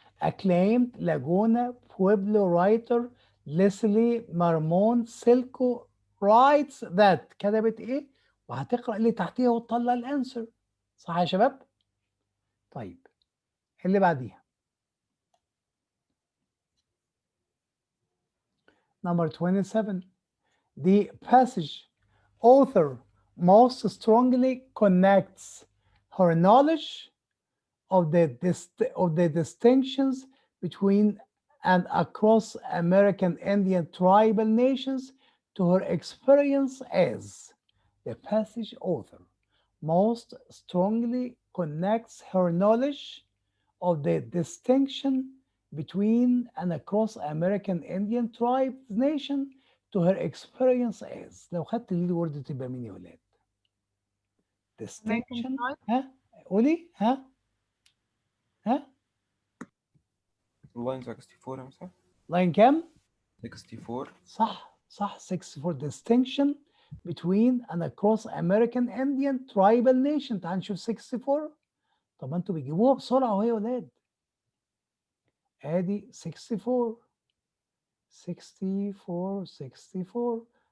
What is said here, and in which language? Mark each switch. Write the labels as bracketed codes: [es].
[en] acclaimed Laguna Pueblo writer Leslie Marmon Silco writes that. [ar] كتبت ايه؟ وهتقرأ اللي تحتيها وتطلع الانسر. صح يا شباب؟ طيب اللي بعديها number 27. [en] The passage author most strongly connects her knowledge of the distinctions between and across American Indian tribal nations to her experience as. The passage author most strongly connects her knowledge of the distinction between and across American Indian tribes nation to her experience as. [ar] لو خدت الليد وورد تبقى مين يا ولاد؟ distinction. ها قولي ها line 64 يا مستر. لاين كام؟ 64. صح 64. [en] distinction between and across American Indian tribal nation. [ar] تعال نشوف 64. طب ما انتوا بيجيبوها بسرعة اهو يا ولاد. ادي 64 64 64.